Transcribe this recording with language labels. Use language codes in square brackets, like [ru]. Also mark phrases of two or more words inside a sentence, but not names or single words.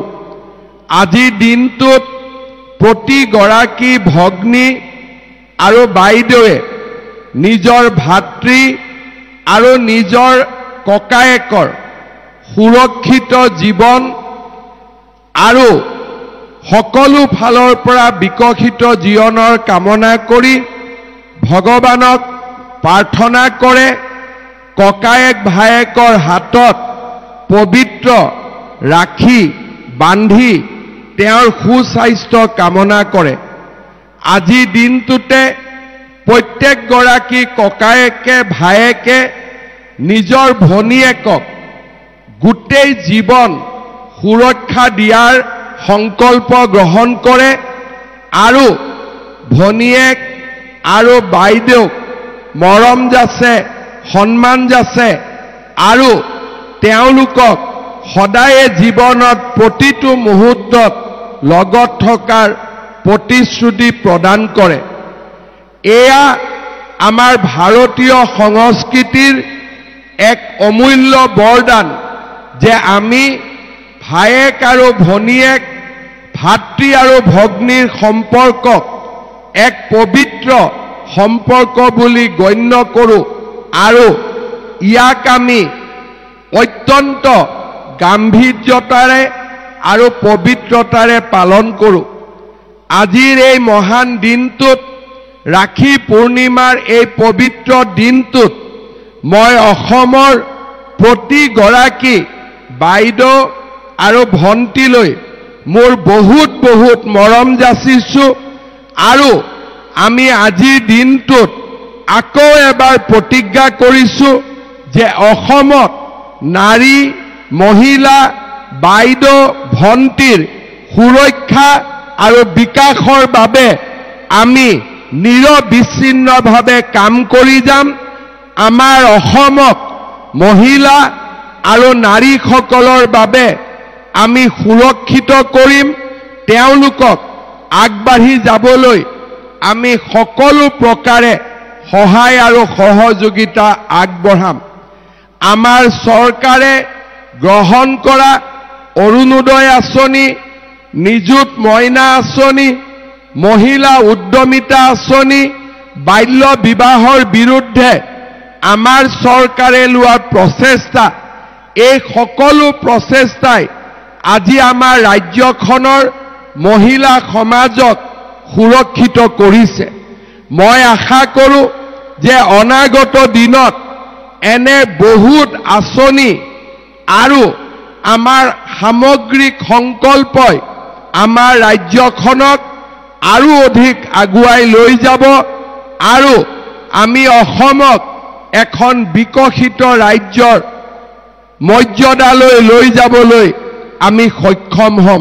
[as] আজিৰ দিনটোত প্ৰতিগৰাকী ভগ্নী আৰু বাইদেউ নিজৰ ভাতৃ আৰু নিজৰ ককায়েকৰ সুৰক্ষিত জীৱন আৰু সকলো ফালৰ পৰা বিকশিত জীৱনৰ কামনা কৰি ভগৱানক প্ৰাৰ্থনা কৰে। ককায়েক ভায়েকৰ হাতত পবিত্ৰ ৰাখী বান্ধি তেওঁৰ সুস্বাস্থ্য কামনা কৰে। আজি দিনটোতে প্ৰত্যেকগৰাকী ককায়েকে ভায়েকে নিজৰ ভনীয়েকক গোটেই জীৱন সুৰক্ষা দিয়াৰ সংকল্প গ্ৰহণ কৰে আৰু ভনীয়েক আৰু বাইদেউক মৰম যাচে, সন্মান যাচে আৰু তেওঁলোকক সদায় জীৱনত প্ৰতিটো মুহূৰ্তত লগত থকাৰ প্ৰতিশ্ৰুতি প্ৰদান কৰে। এয়া আমাৰ ভাৰতীয় সংস্কৃতিৰ এক অমূল্য বৰদান যে আমি ভায়েক আৰু ভনীয়েক, ভাতৃ আৰু ভগ্নীৰ সম্পৰ্কক এক পবিত্ৰ সম্পৰ্ক বুলি গণ্য কৰোঁ আৰু ইয়াক আমি অত্যন্ত গাম্ভীৰ্যতাৰে আৰু পবিত্ৰতাৰে পালন কৰোঁ। আজিৰ এই মহান দিনটোত ৰাখী পূৰ্ণিমাৰ এই পবিত্ৰ দিনটোত মই অসমৰ প্ৰতিগৰাকী বাইদেউ আৰু ভন্টীলৈ মোৰ বহুত বহুত মৰম যাচিছোঁ আৰু আমি আজিৰ দিনটোত আকৌ এবাৰ প্ৰতিজ্ঞা কৰিছোঁ যে অসমত নাৰী মহিলা বাইদেউ ভন্টীৰ সুৰক্ষা আৰু বিকাশৰ বাবে আমি নিৰবচ্ছিন্ন ভাৱে কাম কৰি যাম। আমাৰ অসমক মহিলা আৰু নাৰী সকলৰ বাবে আমি সুৰক্ষিত কৰিম। তেওঁলোকক আগবাঢ়ি যাবলৈ আমি সকলো প্ৰকাৰে সহায় আৰু সহযোগিতা আগবঢ়াম। আমাৰ চৰকাৰে গ্ৰহণ কৰা অৰুণোদয় আঁচনি, নিযুত মইনা আঁচনি, মহিলা উদ্যমিতা আঁচনি, বাল্য বিবাহৰ বিৰুদ্ধে আমাৰ চৰকাৰে লোৱা প্ৰচেষ্টা, এই সকলো প্ৰচেষ্টাই আজি আমাৰ ৰাজ্যখনৰ মহিলা সমাজক সুৰক্ষিত কৰিছে। মই আশা কৰোঁ যে অনাগত দিনত এনে বহুত আঁচনি আৰু আমাৰ সামগ্ৰিক সংকল্পই আমাৰ ৰাজ্যখনক আৰু অধিক আগুৱাই লৈ যাব আৰু আমি অসমক এখন বিকশিত ৰাজ্যৰ মৰ্যাদালৈ লৈ যাবলৈ আমি সক্ষম হ'ম।